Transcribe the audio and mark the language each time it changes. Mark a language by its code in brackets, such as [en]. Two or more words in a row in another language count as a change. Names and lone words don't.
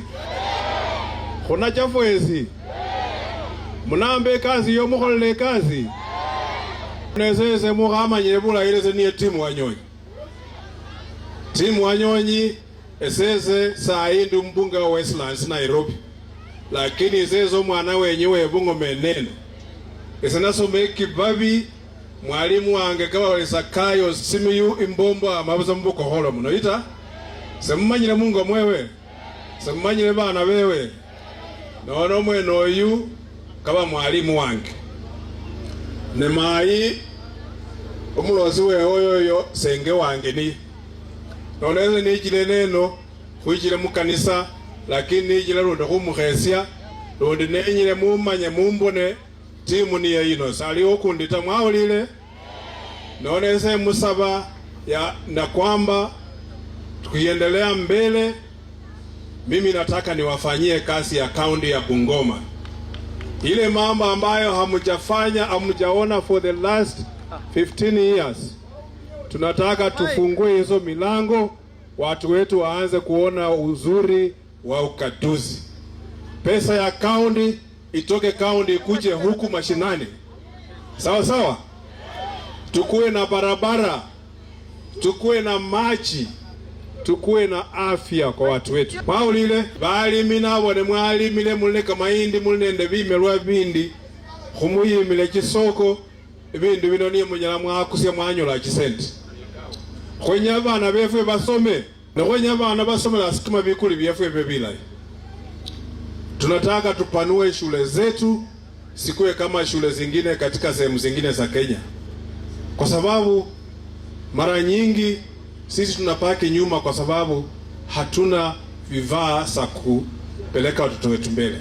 [luy] Khunacha fwezi. Munambe kazi yo mukholele kazi. Nesese mukhamanyile bulayi ese niye timu Wanyonyi. Timu Wanyonyi esese sayi ndi mbunge wa Westlands Nairobi. Lakini esese omwana wenyewe Bungoma nene. Ese nasome Kibabi mwalimu wange kaba Sakayo Simiyu Imbombo amabuza mbugoholo muno ita. Semumanyile mungo mwewe. Semumanyile bana bewe. Nono mwene oyu kaba mwalimu wange. Nemayi omulozi we oyoyo senge wange ni. Noleze nijile neno kwijile mukanisa lakini nijile lundo khumukhesia lundi nenyile mumanye mumbone timu niye ino sali okundita mwawulile. Noleze musaba ya na [sw] kwamba tukiendelea mbele mimi nataka niwafanyie kazi ya kaunti ya Bungoma. Ile mambo ambayo hamujafanya hamujaona [en] for the last 15 years. [sw] Tunataka tufungue hizo milango, watu wetu waanze kuona uzuri wa ukatuzi. Pesa ya kaunti itoke kaunti ikuje huku mashinani. Sawa sawa? Tukue na barabara, tukue na maji, tukue na afya kwa watu wetu. [luy] Maulile balimi nabone mwalimile muleka mahindi mulende bimelwa bindi khumuyimile kisoko ibindu bino niye munyala mwakusya mwanyola kisente. Khwenya abana befwe basome na khwenya abana basome la sikuma bikuli byefwe bebilayi. [sw] Tunataka tupanue shule zetu sikuwe kama shule zingine katika sehemu zingine za Kenya. Kwa sababu mara nyingi sisi tunapaki nyuma kwa sababu hatuna vifaa za kupeleka watoto wetu mbele.